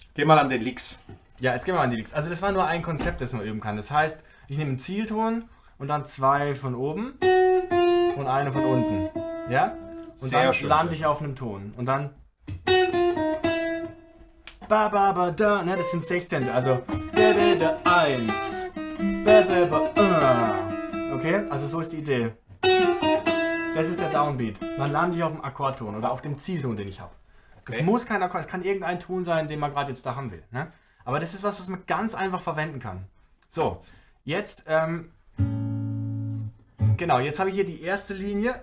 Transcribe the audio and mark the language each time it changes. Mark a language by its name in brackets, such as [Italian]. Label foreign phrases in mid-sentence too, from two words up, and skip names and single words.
[German] Geh mal an den Licks. Ja, jetzt gehen wir mal an die Licks. Also das war nur ein Konzept, das man üben kann. Das heißt, ich nehme einen Zielton und dann 2 von oben und eine von unten. Ja? Und Sehr dann schön, lande ich auf einem Ton. Und dann... Ba, ba, ba, da, ne, das sind 16. Also... Da, da, da, 1. Ba, ba, ba, okay? Also so ist die Idee. Das ist der Downbeat. Dann lande ich auf dem Akkordton oder auf dem Zielton, den ich habe. Es muss kein Akkord, es kann irgendein Ton sein, den man gerade jetzt da haben will. Ne? Aber das ist was man ganz einfach verwenden kann. So, jetzt, genau, jetzt habe ich hier die erste Linie.